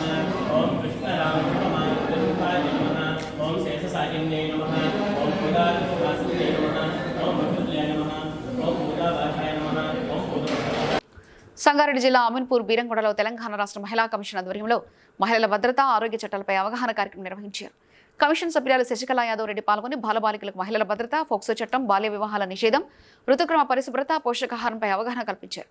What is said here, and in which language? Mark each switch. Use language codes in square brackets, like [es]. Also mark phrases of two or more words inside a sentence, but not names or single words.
[sa] ओम कृष्णरामकृष्णाय नमः. ओम शेषसायिन्ये नमः. ओम मुदावासिन्ये नमः. ओम मधुल्याय नमः. ओम मुदावासाय नमः. ओम [te] సంగారెడ్డి జిల్లా అమీన్పూర్ బీరంగూడలో తెలంగాణ రాష్ట్ర మహిళా కమిషన్ ఆధ్వర్యంలో మహిళల భద్రత, ఆరోగ్య చట్టాలపై అవగాహన కార్యక్రమం నిర్వహించారు. కమిషన్ సభ్యురాలు శశికళ యాదవ్ రెడ్డి పాల్గొని బాలబాలికలకు మహిళల భద్రత, ఫోక్సో చట్టం, బాల్య వివాహాల నిషేధం, ఋతుక్రమ పరిశుభ్రత, పోషకాహారంపై అవగాహన కల్పించారు.